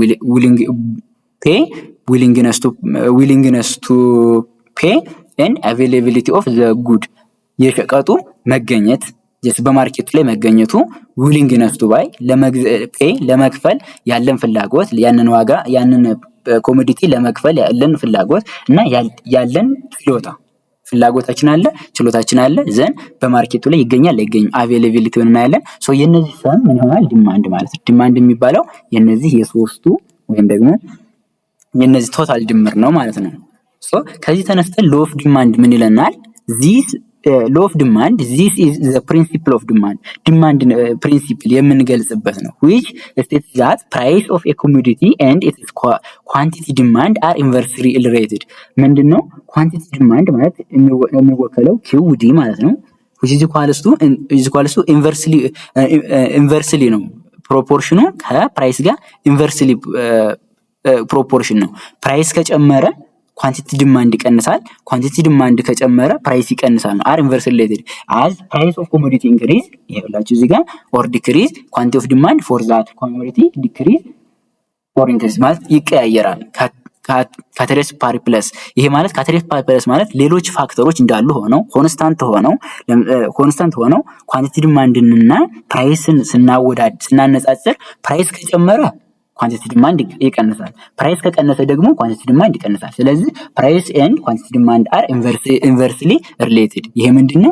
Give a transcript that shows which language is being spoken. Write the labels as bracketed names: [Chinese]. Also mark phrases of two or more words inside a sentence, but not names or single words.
[English] willingness to pay and availability of the good [Amharic] የሸቀጡ መገኘት በማርኬቱ ላይ መገኘቱ [English] willingness to buy [Amharic] ለመክፈል ያለን ፍላጎት ያንን ዋጋ ያንን ኮሞዲቲ ለመክፈል ያለን ፍላጎት እና ያለን ችሎታ ፍላጎታችን አለ ችሎታችን አለ ዘን በማርኬቱ ላይ ይገኛል አይገኝም አቬይላቢሊቲውን እናያለን። ሶ የነዚህ ሰም ምን ይሆናል? ዲማንድ ማለት ነው። ዲማንድ የሚባለው የነዚህ የሶስቱ ወይም ደግሞ የነዚህ ቶታል ድምር ነው ማለት ነው። ሶ ከዚህ ተነስተን [English] law of demand [Amharic] ምን ይለናል? [English] ዚስ law of demand, this is the principle of demand. Demand principle [Amharic] የምንገልጽበት ነው [English] which states that price of a commodity and its quantity demand are inversely related. [Amharic] ምንድነው [English] quantity demand [Amharic] ማለት የሚወከለው QD ማለት ነው [English] which is equals to inversely [Amharic] ነው ፕሮፖርሽኑ ከፕራይስ ጋር [English] inversely proportion [Amharic] ነው። ፕራይስ ከጨመረ ኳንቲቲ ዲማንድ ይቀንሳል [English] quantity demand [Amharic] ከጨመረ ፕራይስ ይቀንሳል ነው። [English] are inverse related as price of commodity increase [Amharic] ይኸውላችሁ እዚህ ጋር [English] or decrease quantity of demand for that commodity decrease or increase [Amharic] ማለት ይቀያየራል። [Latin] ceteris paribus [Amharic] ይሄ ማለት [Latin] ceteris paribus [Amharic] ማለት ሌሎች ፋክተሮች እንዳሉ ሆነው ኮንስታንት ሆነው ኳንቲቲ ዲማንድንና ፕራይስን ስናነጻጽር ፕራይስ ከጨመረ [English] quantity demand [Amharic] ይቀንሳል ፕራይስ ከቀነሰ ደግሞ [English] quantity demand [Amharic] ይቀንሳል። ስለዚህ [English] price and quantity demand are inversely related። [Amharic] ይሄ ምንድነው?